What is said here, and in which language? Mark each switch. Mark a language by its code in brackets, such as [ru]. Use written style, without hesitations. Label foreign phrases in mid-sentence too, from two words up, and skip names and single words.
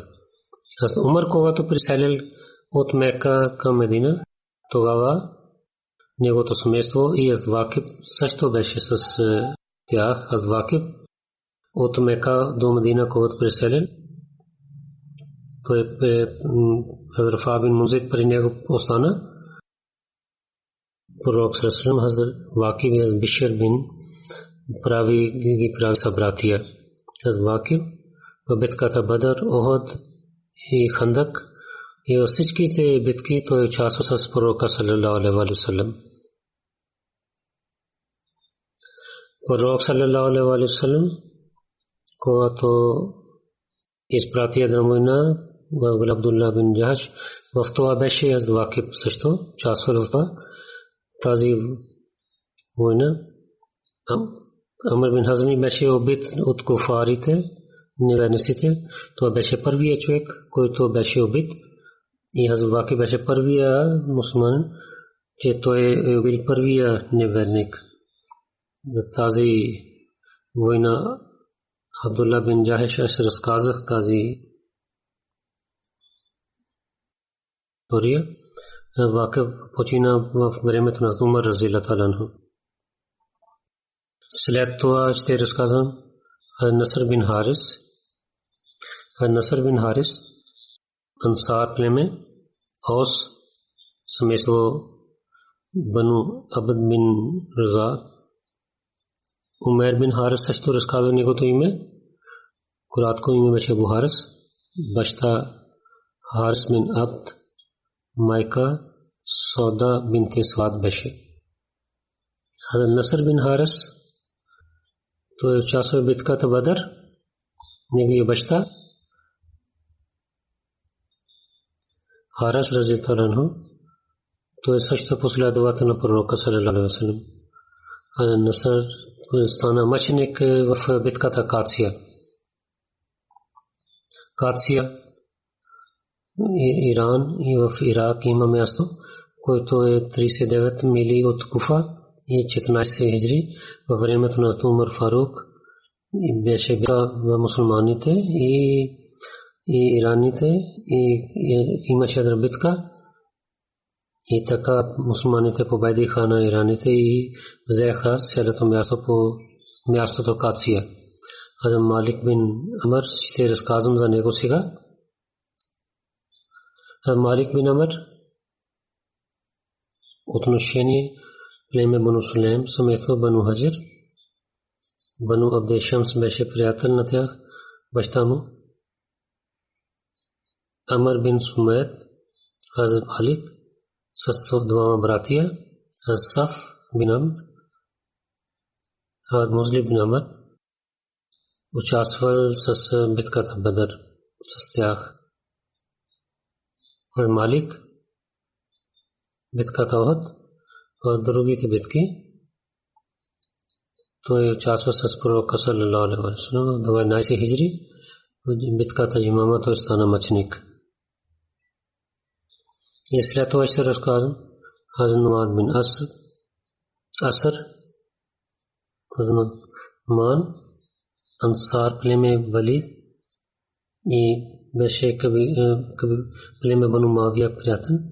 [bg] Хазрат Умар, когато преселил от Мека към Медина, тогава неговото семейство и Хазрат Вакиб също беше с тях. Хазрат Вакиб от Мека до Медина, когато преселил, той Хазрат Фа бин Мунзир при него остана. Пророк [ar] صلى الله عليه وسلم [bg] Хазрат Вакиб и Хазрат Бишр бин прави събратия. Хазрат Вакиб в битката Бадър, Охуд и Хандак и във всичките битки той участва с пророка [ar] صلى الله عليه وسلم. [bg] Пророк [ar] صلى الله عليه وسلم, [bg] когато изпрати една война в Абдулла бин Джахш, в това беше Вакиб също участвал в тази война. Амр бин Хазми беше убит от куфарите, неверниците. Това беше първият човек, който беше убит. И Хазрат Вакиб беше първия мусулман, че той е убил първия неверник. За тази война Абдулла бин Джахш, аз разказах тази история. Вакиб почина в времето на Умар [ar] رضي الله عنه. [bg] След това ще разказвам Наср бин Харис. Наср бин Харис, Ансар племе, Аус, семейство Бану Абд бин Раза. Умер бин Харис също разказва неговото име. Кратко име беше Абу Харис. Баща Харис бин Абд, майка Сауда бинте Саад беше. Наср бин Харис той участва в битката Бадър. Неговия баща Харис [ar] رضي الله عنه, [bg] той също последовател на пророка [ar] صلى الله عليه وسلم. [bg] Наср стана мъченик в битката Кация. Кация Иран и в Ирак има място, което е 39 мили от Куфа и 14 хиджри. Във времето на Умар Фарук беше в мусулманите и ираните и имаше една битка. И така мусулманите победиха на ираните и взеха цялото място по мястото Кация. Хазрат Малик бин Амр, ще разказвам за него сега. Малик бин Амр, отношение племе Бану Сулейм, семейство Бану Хаджир. Бану Абд Шамс беше приятел на тях, баща му. Амр бин Сумайд, Хазрат Малик с двама братия, Саф бин Амр, Музли бин Амр, участвал с битката Бадър с тях. Малик битката Ухуд, другите битки той участва с пророка [ar] صلى الله عليه وسلم. [bg] 12 хиджри битката Имама той стана мъченик. И след това ще разказвам Хазрат Нуман бин Аср, Нуман, Ансар племе Валид и беше племе Бану Мавия приятел.